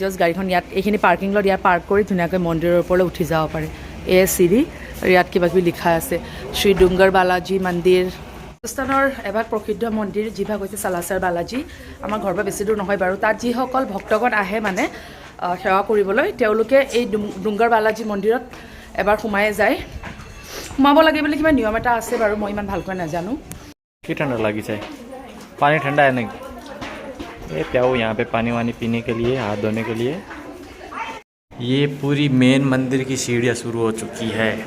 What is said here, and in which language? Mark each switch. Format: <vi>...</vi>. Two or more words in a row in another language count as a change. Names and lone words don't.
<as>জাষ্ট গাড়ীখন ইয়াত এইখিনি পাৰ্কিং লট ইয়াত পাৰ্ক কৰি ধুনীয়াকৈ মন্দিৰৰ ওপৰলৈ উঠি যাব পাৰে এ চিৰি আৰু ইয়াত কিবা কিবি লিখা আছে শ্ৰী ডুংगर बालाजी মন্দিৰ ৰাজস্থানৰ এভাগ প্ৰসিদ্ধ মন্দিৰ যিভাগ হৈছে চালাচাৰ বালাজী আমাৰ ঘৰৰ পৰা বেছি দূৰ নহয় বাৰু তাত যিসকল ভক্তগণ আহে মানে সেৱা কৰিবলৈ তেওঁলোকে এই ডুংगर बालाजी মন্দিৰত এবাৰ সোমাই যায় সোমাব লাগে বুলি কিবা নিয়ম এটা আছে বাৰু মই ইমান ভালকৈ নাজানো কি ঠাণ্ডা লাগিছে</as> <hi>पानी ठंडा है नहीं ये प्याओ यहाँ पे पानी वानी पीने के लिए हाथ धोने के लिए ये पूरी मेन मंदिर की सीढ़ियाँ शुरू हो चुकी है</hi>